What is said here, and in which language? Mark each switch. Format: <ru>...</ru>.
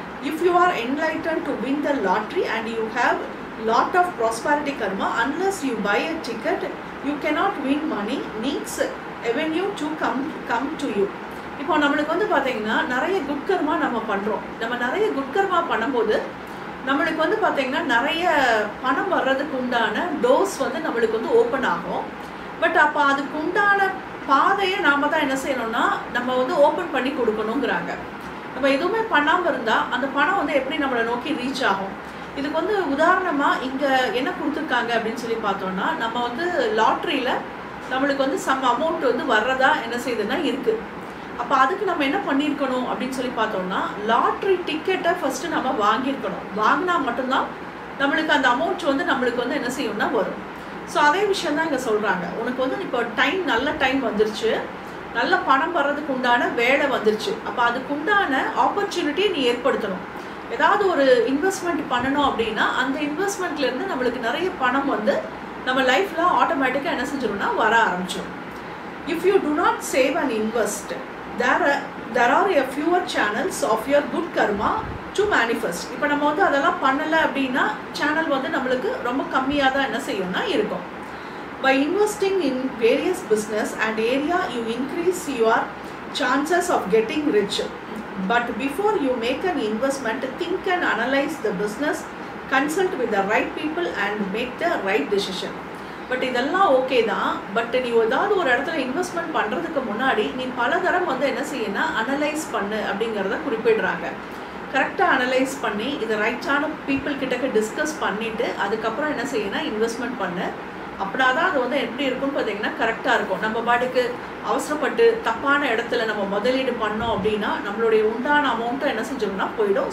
<en>If you are enlightened to win the lottery and you have lot of prosperity karma, unless you buy a ticket, you cannot win money. Needs avenue to come to you.</en> <ta>இப்போ நம்மளுக்கு வந்து பார்த்தீங்கன்னா நிறைய good கர்மா நம்ம பண்ணுறோம். நம்ம நிறைய good கர்மா பண்ணும்போது நம்மளுக்கு வந்து பார்த்தீங்கன்னா நிறைய பணம் வர்றதுக்கு உண்டான டோர்ஸ் வந்து நம்மளுக்கு வந்து ஓப்பன் ஆகும். பட் அப்போ அதுக்கு உண்டான பாதையை நாம் தான் என்ன செய்யணும்னா நம்ம வந்து ஓப்பன் பண்ணி கொடுக்கணுங்கிறாங்க. நம்ம எதுவுமே பண்ணாமல் இருந்தால் அந்த பணம் வந்து எப்படி நம்மளை நோக்கி ரீச் ஆகும். இதுக்கு வந்து உதாரணமாக இங்கே என்ன கொடுத்துருக்காங்க அப்படின்னு சொல்லி பார்த்தோம்னா நம்ம வந்து லாட்ரியில் நம்மளுக்கு வந்து சம் அமௌண்ட் வந்து வர்றதா என்ன செய்யுதுன்னா இருக்குது. அப்போ அதுக்கு நம்ம என்ன பண்ணியிருக்கணும் அப்படின்னு சொல்லி பார்த்தோம்னா லாட்ரி டிக்கெட்டை ஃபஸ்ட்டு நம்ம வாங்கியிருக்கணும். வாங்கினா மட்டும்தான் நம்மளுக்கு அந்த அமௌண்ட் வந்து நம்மளுக்கு வந்து என்ன செய்யணும்னா வரும். ஸோ அதே விஷயம் தான் இங்கே சொல்கிறாங்க. உனக்கு வந்து இப்போ நல்ல டைம் வந்துருச்சு, நல்ல பணம் வர்றதுக்கு உண்டான வேலை வந்துருச்சு. அப்போ அதுக்கு உண்டான ஆப்பர்ச்சுனிட்டியை நீ ஏற்படுத்தணும். ஏதாவது ஒரு இன்வெஸ்ட்மெண்ட் பண்ணணும் அப்படின்னா அந்த இன்வெஸ்ட்மெண்ட்லேருந்து நம்மளுக்கு நிறைய பணம் வந்து நம்ம லைஃப்பில் ஆட்டோமேட்டிக்காக என்ன செஞ்சிடும்னா வர ஆரம்பிச்சிடும்.</ta> <en>If you do not save and invest, there are a fewer channels of your good karma to manifest.</en> <ta>இப்போ நம்ம வந்து அதெல்லாம் பண்ணலை அப்படின்னா சேனல் வந்து நம்மளுக்கு ரொம்ப கம்மியாக தான் என்ன செய்யும்னா இருக்கும்.</ta> <en>By investing in various business and area, you increase your chances of getting rich. But before you make an investment, think and analyze the business, consult with the right people and make the right decision.</en> <ta>But இதெல்லாம் okay தான். But நீ ஏதாவது ஒரு இடத்துல investment பண்ணுறதுக்கு முன்னாடி நீ பல தரம் வந்து என்ன செய்யணும்னா அனலைஸ் பண்ணு அப்படிங்கிறத குறிப்பிடுறாங்க. கரெக்டாக அனலைஸ் பண்ணி இதை ரைட்டான பீப்புள் கிட்டக்க டிஸ்கஸ் பண்ணிவிட்டு அதுக்கப்புறம் என்ன செய்யணும்னா இன்வெஸ்ட்மெண்ட் பண்ணு. அப்படின்னா தான் அது வந்து எப்படி இருக்கும்னு பார்த்தீங்கன்னா கரெக்டாக இருக்கும். நம்ம பாட்டுக்கு அவசரப்பட்டு தப்பான இடத்துல நம்ம முதலீடு பண்ணோம் அப்படின்னா நம்மளுடைய உண்டான அமௌண்ட்டும் என்ன செஞ்சோம்னா போயிடும்.</ta>